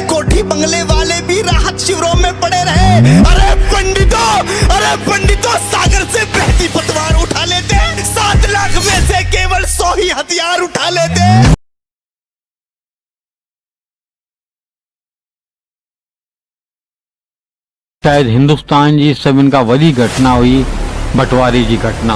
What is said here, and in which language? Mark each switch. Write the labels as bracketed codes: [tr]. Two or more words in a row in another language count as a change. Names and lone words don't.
[hi] कोठी बंगले वाले भी राहत शिविरों में पड़े रहे। अरे पंडितों सागर से बहती पतवार उठा लेते, 7 लाख में से केवल 100 ही हथियार उठा लेते। [sd] शायद हिंदुस्तान जी सभिनि खां वॾी घटना हुई बंटवारे जी घटना।